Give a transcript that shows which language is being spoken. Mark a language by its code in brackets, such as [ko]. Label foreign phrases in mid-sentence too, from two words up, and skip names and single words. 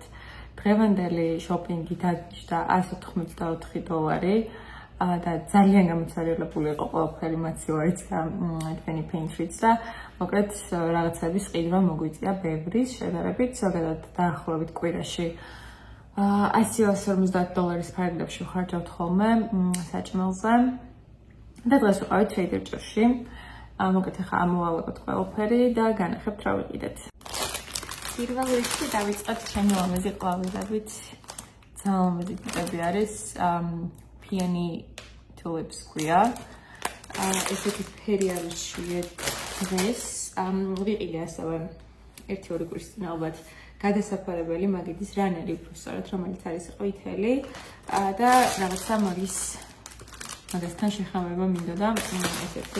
[ka] დღევანდელი შოპინგი დაგვიჭდა $184 და ძალიან გამოცდილებული იყო ყველაფერი მაცივარიც და თქვენი Pinterest და მოკლედ რაღაცების ყიდვა მოგვიწია ბევრის შედარებით, ზოგადად დაახლოებით კვირაში $150 ფარგლებში ვხარჯავთ ხოლმე საჭმელზე. და დღეს ვიყავით Trader Joe's-ში. მოკლედ ახლა ამოვალაგოთ ყველაფერი და განახებთ რა ვიყიდეთ. პირველ რიგში დავიწყოთ ჩემი ლამაზი ყვავილებით. ძალიან ლამაზი ტიპები არის. [en] Peony tulips [ka] ქვია. ესეთი ფერი არის შვიეთ დღეს. ვიყიდე ასევე 1-2 კვირის წინ ალბათ გადასაფარებელი მაგიდის რანერი უბრალოდ რომელიც არის ყვითელი და რაღაცა მაგასთან შეხამება მინდოდა ესეთი.